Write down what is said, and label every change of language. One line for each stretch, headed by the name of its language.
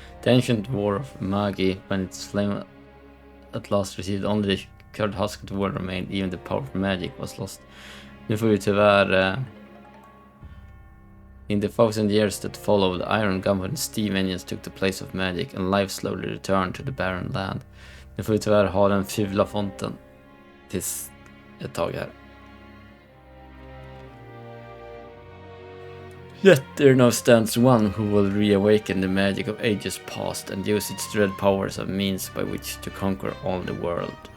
English: The ancient war of Magi, when its flame at last received only the cured husk of the world remained, even the power of magic was lost.
Swedish: Nu får vi tyvärr...
English: In the 1000 years that followed, the iron gun and steam engines took the place of magic, and life slowly returned to the barren land.
Swedish: Nu får vi tyvärr ha den fula fonten tills ett tag här.
English: Yet there now stands one who will reawaken the magic of ages past and use its dread powers as a means by which to conquer all the world.